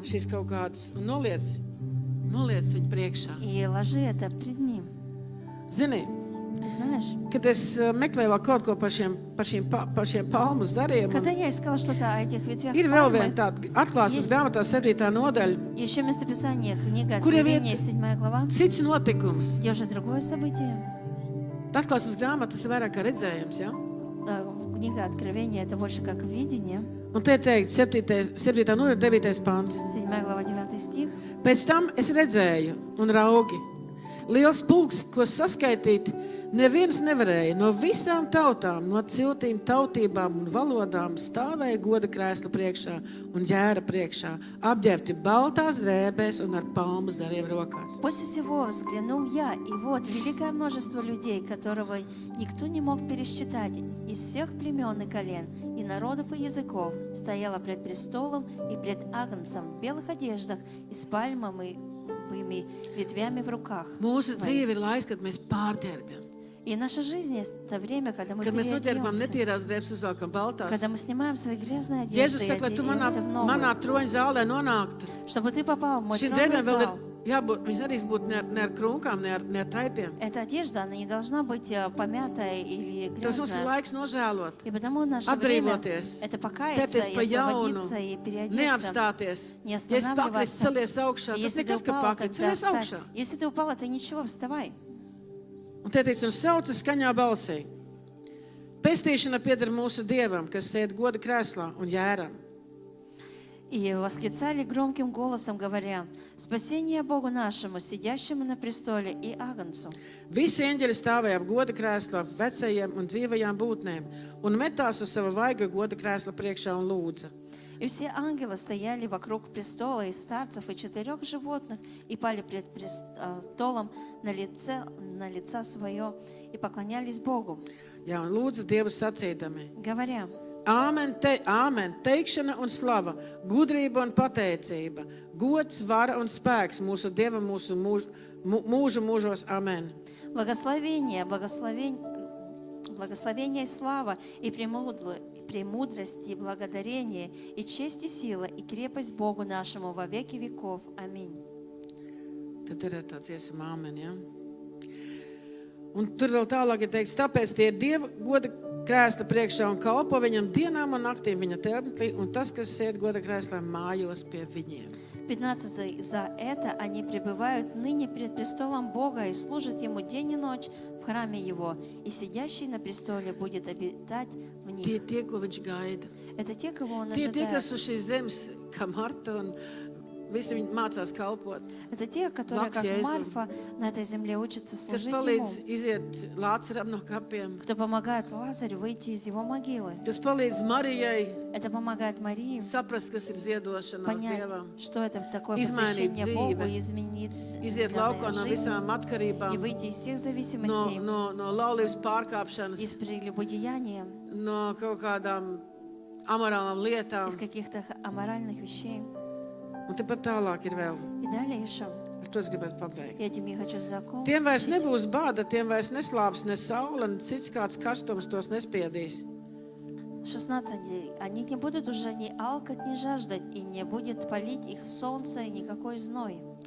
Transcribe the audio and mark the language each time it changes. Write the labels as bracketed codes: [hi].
[lv] šīs kaut kādas, un noliec viņu priekšā. [ru] и ложи это пред Ним. [lv] Zini, [ru] Знаешь, [lv] kad es meklēju vēl kaut ko par šiem palmu zariem, [ru] когда я искала что-то о этих ветвях [lv] ir vēl [ru] пальмы, [lv] viena tāda atklāsmes [ru] Есть. [lv] grāmatā 7. nodaļa, [ru] еще местописание, книга [lv] Kur jau [ru] Откровения, [lv] iet [ru] 7 глава, [lv] cits notikums. [ru] где уже другое событие. [lv] Atklāsmes grāmatas ir vairāk kā redzējums, ja? [ru] Книга Откровения — это больше как видение. [lv] Un te ir teikt 7. nodaļa 9. pants. [ru] 7 глава, 9 стих. [lv] Pēc tam es redzēju un raugi. Liels pulks, ko saskaitīt, neviens nevarēja. No visām tautām, no ciltīm, tautībām un valodām stāvēja goda krēsla priekšā un ģēra priekšā, apģērbti baltās drēbēs un ar palmu zariem rokās. [ru] После всего взглянул я, и вот великое множество людей, которого никто не мог пересчитать, из всех племен и колен, и народов и языков, стояло пред престолом и пред Агнцем в белых одеждах и с пальмами ветвями в руках. [lv] Mūsu [ru] своих. [lv] dzīve ir laiks, kad mēs pārģērbjam. [ru] И наша жизнь — это время, когда мы [lv] Kad mēs noģērbam [ru] переодеваемся, [lv] netīrās drēbes, uzvelkam baltās. [ru] когда мы снимаем свои грязные одежды [lv] Jēzus [ru] и [lv] saka, lai tu manā [ru] одеваемся в новые. [lv] troņa zālē nonāktu. [ru] Чтобы ты попал в мой [lv] Šīm [ru] тронный [lv] drēbēm vēl ir [ru] зал. [lv] Viņas nedrīkst būt ne ar krunkām, ne ar traipiem. [ru] Эта одежда, она не должна быть помятая или [lv] Tas mums ir [ru] грязная. [lv] laiks nožēlot, [ru] И потому наше время [lv] atbrīvoties, [ru] это покаяться [lv] ķerties [ru] и [lv] pa jaunu, [ru] освободиться и переодеться. [lv] neapstāties. [ru] Не [lv] Ja es pakrītu, [ru] останавливаться. [lv] celies augšā, [ru] И [lv] tas [ru] если ты [lv] nekas, ka [ru] упала, [lv] pakrīt, [ru] тогда [lv] celies [ru] встань. [lv] augšā. [ru] Если ты упала, ты ничего, вставай. [lv] Un te teiks, un sauca skaņā balsī. Pestīšana pieder mūsu Dievam, kas sēd goda krēslā un jēram. [ru] И восклицали громким голосом, говоря: «Спасение Богу нашему, сидящему на престоле, и Агнцу». [lv] Visi eņģeļi stāvēja ap goda krēslā, vecajiem un dzīvajām būtnēm, un metās uz sava vaiga goda krēsla priekšā un lūdza. [ru] И все ангелы стояли вокруг престола, и старцев, и 4 животных, и пали пред престолом на лица свое, и поклонялись Богу, [lv] Jā, un lūdza Dievu sacīdami. [ru] говоря: [lv] Āmen, āmen, teikšana un slava, gudrība un pateicība, gods, vara un spēks mūsu Dievam, mūsu mūžu mūžos. Āmen. [ru] благословение, благословение и слава, и премудрость, и благодарение, и честь, и сила, и крепость Богу нашему во веки веков. Аминь. [lv] Tad ir tāds iesama āmen, ja? Un tur vēl tālāk ir teikts, tāpēc tie ir Dieva goda krēsla priekšā un kalpo viņam dienām un naktīm viņa templī, un tas, kas sēd goda krēslā, mājos pie viņiem. 15. [ru] За это они пребывают ныне пред престолом Бога и служат Ему день и ночь в храме Его, и сидящий на престоле будет обитать в [lv] Tie [ru] них. [lv] tie, ko viņš gaida. [ru] Это те, kого Он [lv] Tie, [ru] ожидает. [lv] kas uz šīs zemes, kā Marta un visi viņi mācās kalpot. [ru] Это те, которые, как Лаксия Марфа, на этой земле учатся [lv] Kas [ru] служить [lv] palīdz [ru] Ему. [lv] iziet Lācaram no kapiem. [ru] Кто помогает Лазарю выйти из его могилы. [lv] Tas palīdz Marijai [ru] Это помогает Марии [lv] saprast, kas ir ziedošanās [ru] понять, [lv] Dievam. [ru] что это такое Изменить посвящение Богу, [lv] dzīve. [ru] изменить [lv] Iziet laukā no [ru] жизнь [lv] visām [ru] и [lv] atkarībām, [ru] выйти из всех [lv] no, [ru] зависимостей, [lv] no laulības [ru] из [lv] pārkāpšanas, [ru] прелюбодеяния, [lv] no kaut kādām amorālām lietām. [ru] из каких-то аморальных вещей. [lv] Un tepat tālāk ir vēl. [ru] И далее еще. [lv] Ar to es gribētu pabeigt. [ru] И этим я хочу закончить. [lv] Tiem vairs nebūs bāda, tiem vairs neslāps ne saule, ne cits kāds karstums tos nespiedīs. [ru] 16. Они не будут уже ни алкать, ни жаждать, и не будет палить их солнце и никакой зной.